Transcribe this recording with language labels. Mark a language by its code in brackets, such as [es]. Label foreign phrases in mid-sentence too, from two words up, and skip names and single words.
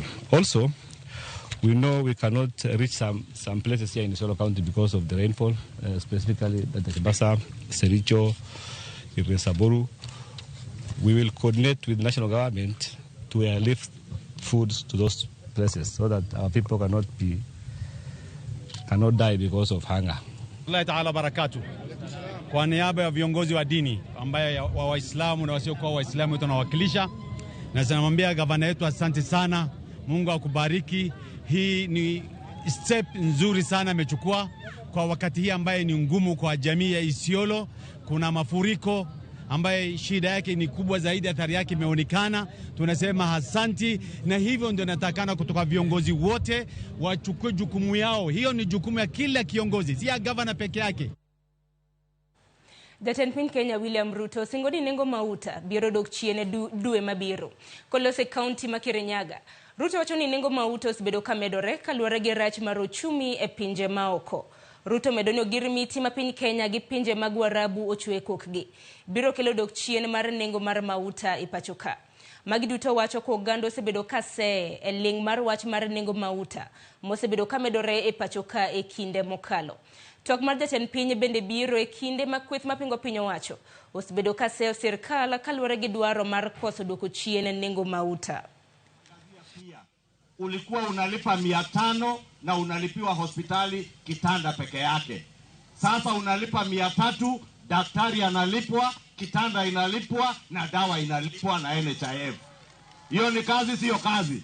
[en] Also, we know we cannot reach some places here in Isiolo County because of the rainfall, specifically the Basa, Sericho, Iresaboru. We will coordinate with national government to airlift foods to those places so that our people cannot die because of hunger. [ar] الله تعالى بركاته. [sw] Kwa niaba ya viongozi wa dini ambaye wa Waislamu na wasiokuwa Waislamu tunawakilisha, na tunamwambia gavana yetu asante sana, Mungu akubariki. Hii ni step nzuri sana amechukua kwa wakati hii ambaye ni ngumu kwa jamii ya Isiolo. Kuna mafuriko ambaye shida yake ni kubwa zaidi, athari yake imeonekana. Tunasema asante, na hivyo ndio natakana kutoka viongozi wote wachukue jukumu yao. Hiyo ni jukumu ya kila kiongozi, si ya gavana peke yake. [luo] Jatend piny Kenya William Ruto singodi nengo mauta biro dok chiene due mabiro kolose kaunti ma Kirinyaga. Ruto wacho ni nengo mauta osebedo ka medore kaluwore gi rach mar ochumi e pinje maoko. Ruto medonyo girimiti ma piny Kenya gi pinje mag Warabu ochwe kokgi biro kelo dok chien mar nengo mar mauta e pachoka. Magi duto wacho ko oganda osebedo ka se e ling mar wach mar nengo mauta mosebedo ka medore e pachoka e kinde mokalo. Tok mar jatend piny bende biro e kinde ma kweth mapingo piny owacho osebedo ka se sirkal kaluwore gi dwaro mar koso doko chien nengo mauta. [sw] Ulikuwa unalipa 500 na unalipiwa hospitali kitanda peke yake. Sasa unalipa 300, daktari analipwa, kitanda inalipwa na dawa inalipwa na NHIF. Hiyo ni kazi, sio kazi?